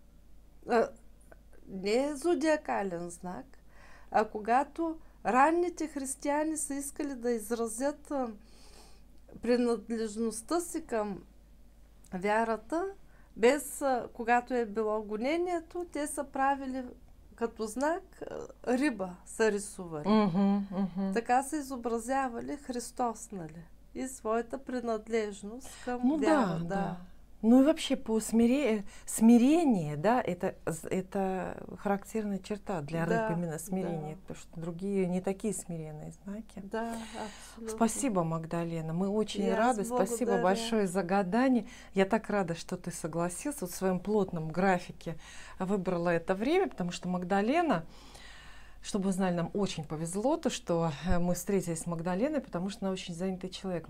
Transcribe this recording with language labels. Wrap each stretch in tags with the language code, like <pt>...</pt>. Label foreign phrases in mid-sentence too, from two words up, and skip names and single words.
<bg>Не е зодиакален знак, а когато ранните християни са искали да изразят принадлежността си към вярата, без когато е било гонението, те са правили като знак риба, са рисували. Така са изобразявали Христос, нали? и своята принадлежност към</bg> <ru>Ну</ru> <bg>вяра.</bg> <ru>да, да. Ну и вообще по смирение, да, это характерная черта для рыб, Да, именно смирение, да. потому что другие не такие смиренные знаки. Да, абсолютно. Спасибо, Магдалена, мы очень</ru> <bg>И аз</bg> <ru>рады, спасибо</ru> <bg>благодаря.</bg> <ru>большое за гадание. Я так рада, что ты согласился, вот в своем плотном графике выбрала это время, потому что Магдалена, чтобы вы знали, нам очень повезло, то, что мы встретились с Магдаленой, потому что она очень занятый человек.</ru>